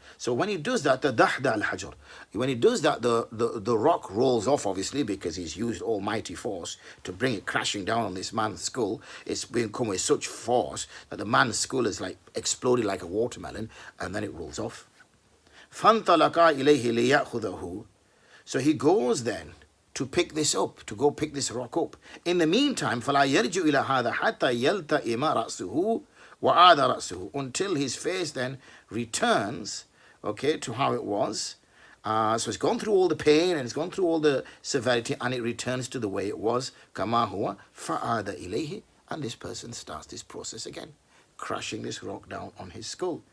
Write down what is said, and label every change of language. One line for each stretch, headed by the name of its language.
English: So when he does that,
Arabic: تَدَحْدَ الْحَجَرُ.
English: When he does that, the rock rolls off, obviously, because he's used almighty force to bring it crashing down on this man's skull. It's been come with such force that the man's skull is like exploded like a watermelon, and then it rolls off.
Arabic: فَانْطَلَقَا إِلَيْهِ لِيَأْخُذَهُ.
English: So he goes then to pick this up, to go pick this rock up.
Arabic: In the meantime, فَلَا يَرْجُ إِلَى هَذَا حَتَّى يَلْتَئِمَ رَأْسُهُ وَعَادَ رَأْسُهُ.
English: Until his face then returns, okay, to how it was. So it's gone through all the pain and it's gone through all the severity, and it returns to the way it was.
Arabic: كَمَا هُوَ فَعَادَ إِلَيْهِ.
English: And this person starts this process again, crushing this rock down on his skull.